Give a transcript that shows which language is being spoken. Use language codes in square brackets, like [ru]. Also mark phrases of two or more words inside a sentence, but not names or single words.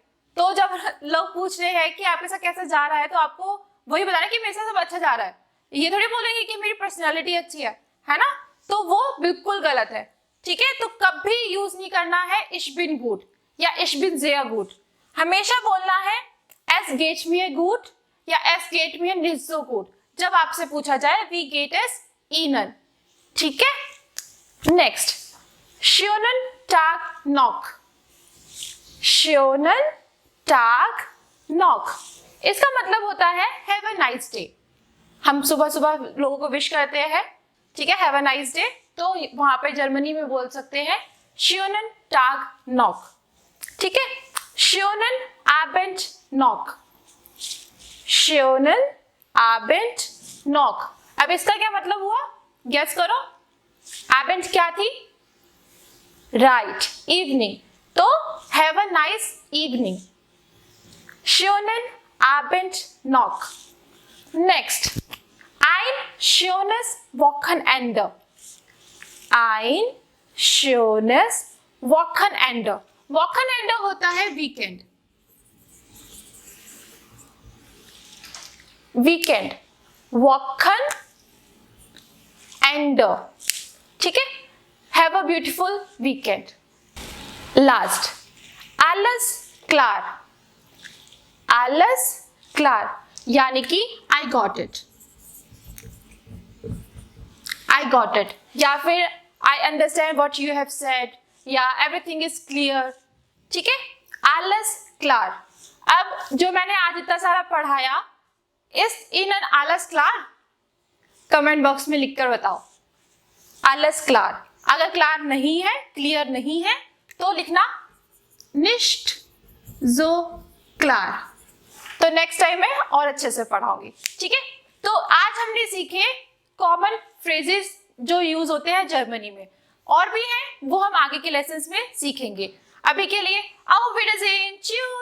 [hi] तो जब लोग पूछ रहे हैं कि आपके साथ कैसे जा रहा है, तो आपको वही बताना कि मेरे साथ सब अच्छा जा रहा है, ये थोड़ी बोलेंगे कि मेरी पर्सनैलिटी अच्छी है ना, तो वो बिल्कुल गलत है, ठीक है। तो कभी यूज नहीं करना है [de] ich bin gut [hi] या [de] ich bin sehr gut, [hi] हमेशा बोलना है [de] es geht mir gut [hi] या [de] es geht mir nicht so gut [hi] जब आपसे पूछा जाए [de] wie geht es Ihnen, [hi] ठीक है। नेक्स्ट, [de] schönen Tag noch, schönen Tag noch, [hi] इसका मतलब होता है [en] have a nice day. [hi] हम सुबह सुबह लोगों को विश करते हैं, ठीक है, [en] have a nice day, [hi] तो वहां पे जर्मनी में बोल सकते हैं [de] schönen Tag noch, [hi] ठीक है, [de] schönen Abend noch, schönen Abend noch। [hi] अब इसका क्या मतलब हुआ, गेस करो, Abend क्या थी, राइट, इवनिंग, तो [en] have a nice evening, [de] schönen Abend noch। नेक्स्ट, ein schönes Wochenende, ein schönes Wochenende, Wochenende [hi] होता है [en] weekend, weekend, [de] Wochenende, [hi] ठीक है, [en] have a beautiful weekend. [hi] लास्ट, [de] alles klar, alles klar, [hi] यानी कि [en] I got it, I got it, [hi] या फिर [en] I understand what you have said, या everything is clear, [hi] ठीक है, [de] alles klar। [hi] अब जो मैंने आज इतना सारा पढ़ाया, इस इन एन [de] alles klar [en] comment box [hi] में लिखकर बताओ, [de] alles klar। [hi] अगर क्लार नहीं है, क्लियर नहीं है, तो लिखना [de] nicht so klar। [hi] तो [en] next time [hi] मैं और अच्छे से पढ़ाऊंगी, ठीक है। तो आज हमने सीखे [en] common phrases [hi] जो यूज होते हैं जर्मनी में, और भी हैं वो हम आगे के लेसन्स में सीखेंगे। अभी के लिए [de] auf Wiedersehen,